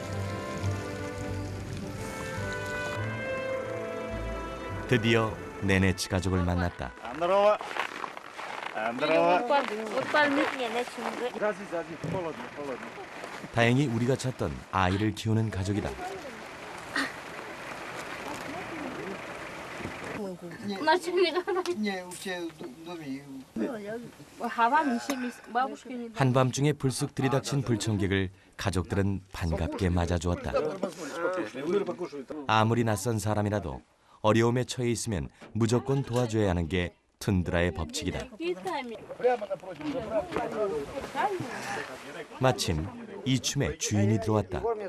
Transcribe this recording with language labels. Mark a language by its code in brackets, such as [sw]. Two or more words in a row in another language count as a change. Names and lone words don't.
[ko] 드디어 네네치 가족을 만났다. [ru] Здорово. Здорово. [ko] 다행히 우리가 찾던 아이를 키우는 가족이다. [ru] Не, у тебя в доме. [ko] 한밤중에 불쑥 들이닥친 불청객을 가족들은 반갑게 맞아주었다. 아무리 낯선 사람이라도 어려움에 처해 있으면 무조건 도와줘야 하는 게 툰드라의 법칙이다. 마침 이 춤에 주인이 들어왔다.